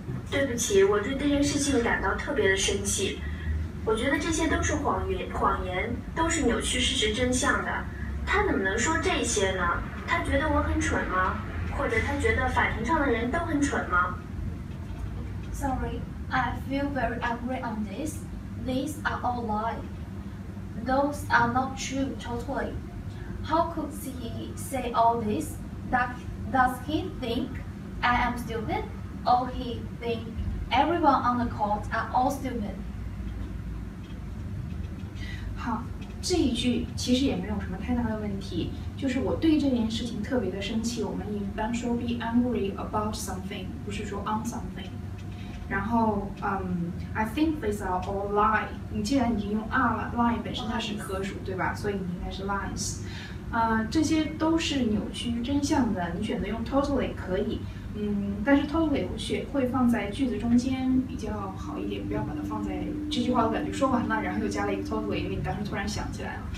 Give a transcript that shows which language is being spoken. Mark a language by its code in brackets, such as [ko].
[zh] 对不起，我对这件事情感到特别的生气。我觉得这些都是谎言，都是扭曲事实真相的。他怎么能说这些呢？他觉得我很蠢吗？或者他觉得法庭上的人都很蠢吗 [en] ？Sorry, I feel very angry on this. These are all lies. Those are not true totally. How could he say all this? Does he think I am stupid? Or he think everyone on the court are all stupid? [zh] 好，这一句其实也没有什么太大的问题。就是我对这件事情特别的生气，我们一般说 [en] be angry about something， [zh] 不是说 [en] on something。然后I think these are all lie。 [zh] 你既然已经用 are 了 ，lie 本身它是可数，对吧？所以你应该是 lies。这些都是扭曲真相的。你选择用 totally 可以，但是 totally 会放在句子中间比较好一点，不要把它放在这句话我感觉说完了，然后又加了一个 totally， 因为你当时突然想起来了。